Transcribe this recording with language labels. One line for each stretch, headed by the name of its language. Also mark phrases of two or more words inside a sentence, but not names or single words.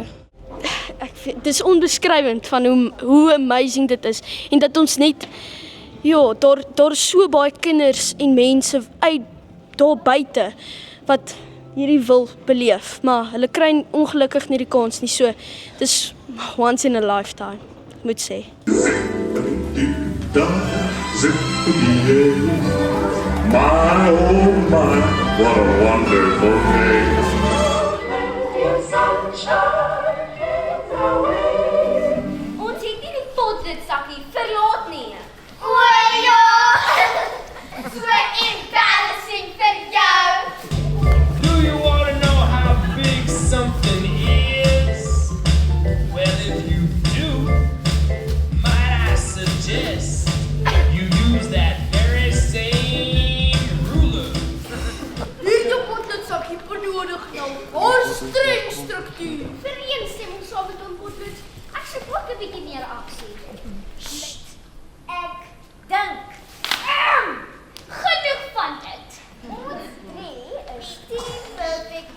Afrikaans: Dit is onbeskrywend van hoe amazing dit is en dat ons net daar so baie kinders en mense uit daar buite wat hierdie wil beleef, maar hulle kry ongelukkig nie die kans nie.
English: So dis once in a lifetime,
Afrikaans: ek moet sê.
English: My oh my, what a wonderful day.
Afrikaans: Ons het nie die potlood-sakkie verlaat nie. O ja! So embarrassing vir jou.
English: Do you want to know how big something is? Well, if you do, might I suggest you use that very same ruler.
Afrikaans: Hierdie potlood-sakkie benodig nou 'n streng struktuur. Vereenstemming saam met ons potlood. Ek sê ook 'n bietjie meer aksie. Ek dink. Genoeg van dit. Ons is Team Perfect.